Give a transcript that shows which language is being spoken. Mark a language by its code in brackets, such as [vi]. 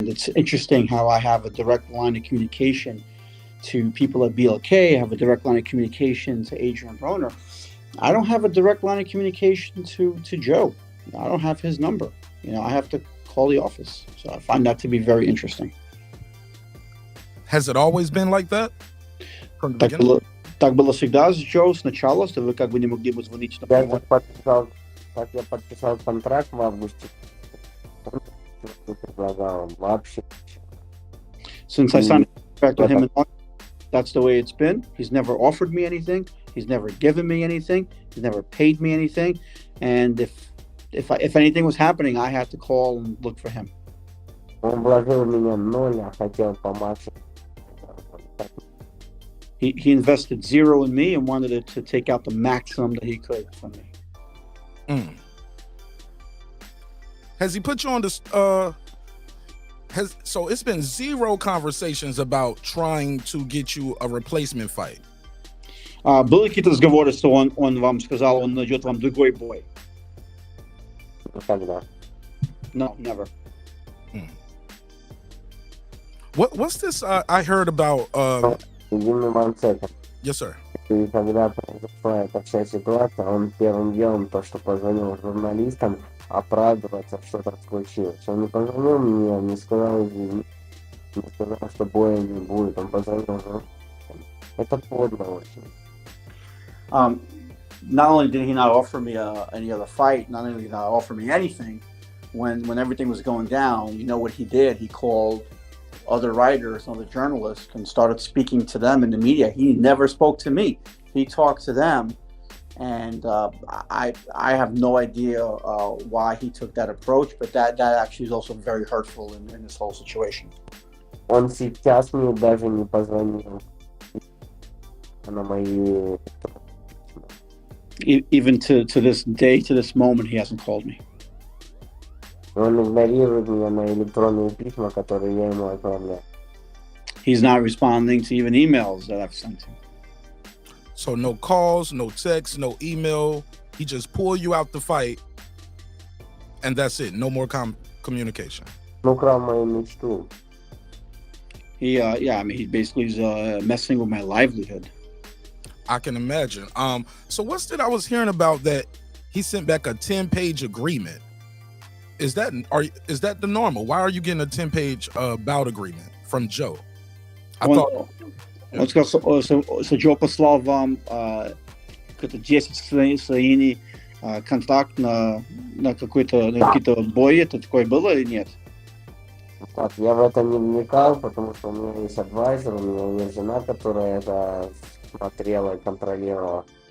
[en] it's interesting how I have a direct line of communication to people at BLK. I have a direct line of communication to Adrien Broner. I don't have a direct line of communication to Joe. I don't have his number. I have to call the office. So I find that to be very interesting. Has it always been like that from the [ru] Так [en] beginning? [ru] было, так было всегда с Джо сначала, что вы как бы не могли бы звонить Я напрямую. я подписал контракт в августе, он не предлагал вообще. [en] Since I signed a contract with him in August, that's the way it's been. He's never offered me anything. He's never given me anything. He's never paid me anything. And if anything was happening, I had to call and look for him. [ru] Он вложил в меня 0, а хотел по максимуму. [en] He invested 0 in me and wanted to take out the maximum that he could from me. Has he put you on this? So it's been 0 conversations about trying to get you a replacement fight. [ru] Были какие-то разговоры, что он вам сказал, он найдет вам другой бой? Никогда. [en] No, never. What's this? I heard about. Give me 1 second. Yes, sir. [ru] И когда произошла эта вся ситуация, он первым делом то, что позвонил журналистам, оправдываться, что так случилось. Он не позвонил мне, не сказал извини, не сказал, что боя не будет. Он позвонил журналистам. Это подло очень. [en] Not only did he not offer me any other fight, not only did he not offer me anything, when everything was going down, you know what he did? He called other writers, other journalists, and started speaking to them in the media. He never spoke to me. He talked to them, and I have no idea why he took that approach, but that actually is also very hurtful in this whole situation. [ru] Он сейчас мне даже не позвонил на мои... [en] Even to this day, to this moment, he hasn't called me. [ru] Он игнорирует меня на электронные письма, которые я ему отправляю. [en] He's not responding to even emails that I've sent him. So no calls, no texts, no email. He just pulled you out the fight, and that's it. No more communication. [ru] Он украл мою мечту. [en] He basically is messing with my livelihood. I can imagine. So what's that I was hearing about that he sent back a 10-page agreement? Is that the normal? Why are you getting a 10-page bout agreement from Joe? [ru] Он сказал, что Джо послал вам 10 страниц контракт на какие-то бои. Это такое было или нет? Так, я в это не вникал, потому что у меня есть адвайзер, у меня есть жена, которая это смотрела и контролировала.